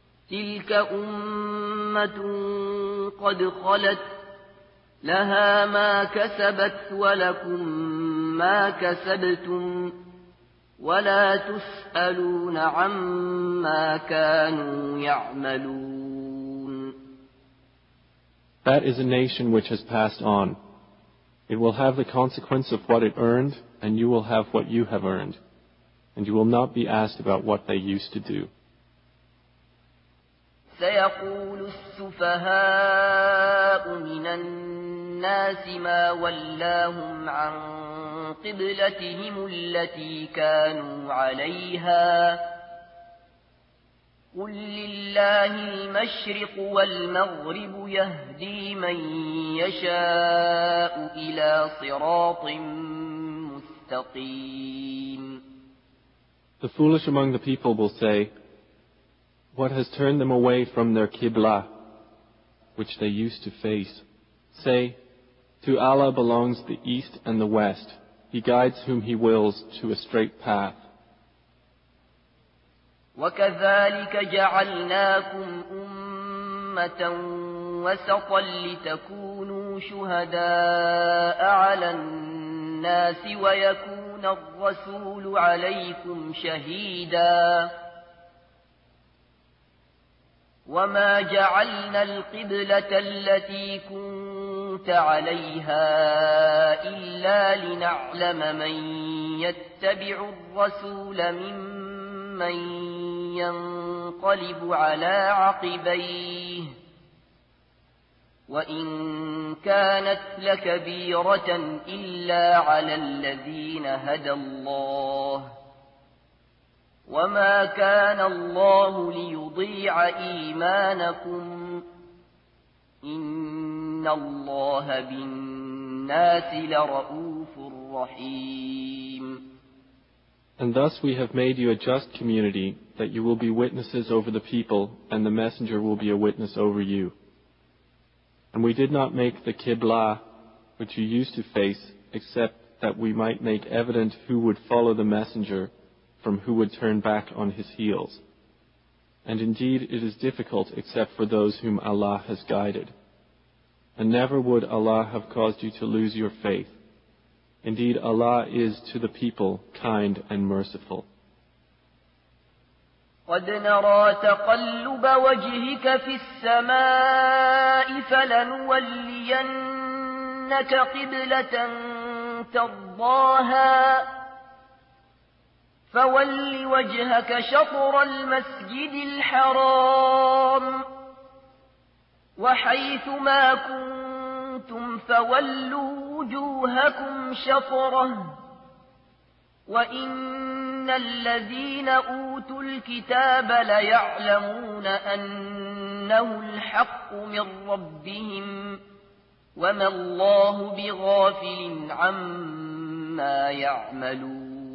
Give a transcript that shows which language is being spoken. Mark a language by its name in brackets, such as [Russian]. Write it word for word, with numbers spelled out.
[Arabic] تِلْكَ أُمَّةٌ قَدْ خَلَتْ لَهَا مَا كَسَبَتْ وَلَكُمْ مَا كَسَبْتُمْ وَلَا تُسْأَلُونَ عَمَّا كَانُوا يَعْمَلُونَ. [English] That is a nation which has passed on. It will have the consequence of what it earned, and you will have what you have earned, and you will not be asked about what they used to do. [Arabic] سيقول السفهاء من الناس ما ولاهم عن قبلتهم التي كانوا عليها قل لله المشرق والمغرب يهدي من يشاء إلى صراط مستقيم. [English] The foolish among the people will say, what has turned them away from their Qibla, which they used to face? Say, to Allah belongs the east and the west. He guides whom He wills to a straight path. [Arabic] وَكَذَلِكَ جَعَلْنَاكُمْ أُمَّةً وَسَطًا لِتَكُونُوا شُهَدَاءَ عَلَى النَّاسِ وَيَكُونَ الرَّسُولُ عَلَيْكُمْ شَهِيدًا وَمَا جَعَلْنَا الْقِبْلَةَ الَّتِي كُنْتَ عَلَيْهَا إِلَّا لِنَعْلَمَ مَنْ يَتَّبِعُ الرَّسُولَ مِمَّنْ ينقلب على عقبيه وإن كانت لكبيرة إلا على الذين هدى الله وما كان الله ليضيع إيمانكم إن الله بالناس لرؤوف رحيم. [English] And thus we have made you a just community, that you will be witnesses over the people, and the messenger will be a witness over you. And we did not make the Qibla, which you used to face, except that we might make evident who would follow the messenger from who would turn back on his heels. And indeed it is difficult except for those whom Allah has guided. And never would Allah have caused you to lose your faith. Indeed, Allah is to the people kind and merciful. [Arabic] قد نرى تقلب وجهك في السماء فلنولينك قبلة ترضاها فول وجهك شطر المسجد الحرام وحيث ما كنتم فولوا وجوهكم شطره وإن الذين أوتوا الكتاب ليعلمون أنه الحق من ربهم وما الله بغافل عما يعملون.